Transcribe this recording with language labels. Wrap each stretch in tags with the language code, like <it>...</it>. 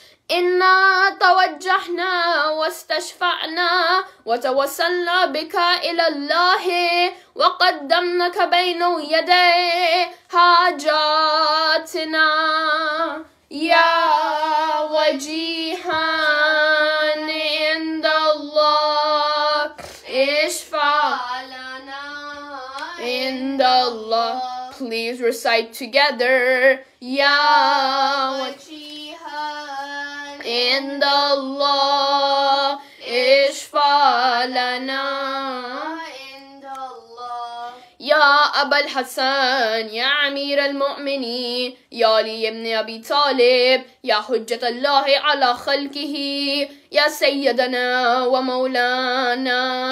<ar>إنا توجهنا واستشفعنا وتوسلنا بك إلى الله وقدمناك بين يدي حاجاتنا يا وجيها عند الله اشفع لنا عند الله.</ar> <en>Please recite together.</en> <ar>يا وجيها عند الله اشفع لنا عند الله. يا أبا الحسن يا أمير المؤمنين يا علي بن أبي طالب يا حجة الله على خلقه يا سيدنا ومولانا،</ar>